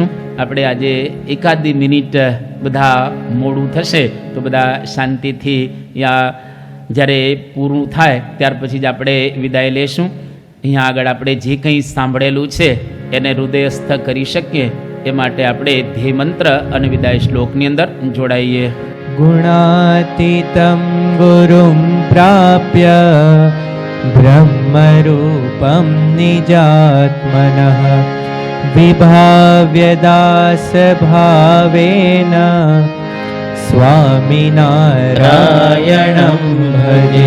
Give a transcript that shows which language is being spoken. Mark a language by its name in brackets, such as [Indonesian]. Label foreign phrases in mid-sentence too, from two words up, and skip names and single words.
[Gujarati] આપણે આજે એકાદી મિનિટ બધા મોડું થશે તો બધા શાંતિથી જ્યારે પૂરું થાય ત્યાર પછી જ આપણે વિદાય લેશું. અહીંયા આગળ આપણે જે કંઈ સાંભળેલું છે એને હૃદયસ્થ કરી શકીએ એ માટે આપણે ધ્યેય મંત્ર અને વિદાય શ્લોકની અંદર જોડાઈએ. [Sanskrit] गुणातीतं गुरुं प्राप्य ब्रह्मरूपं निजात्मनः विभाव्यदासभावेन स्वामिनारायणं भजे.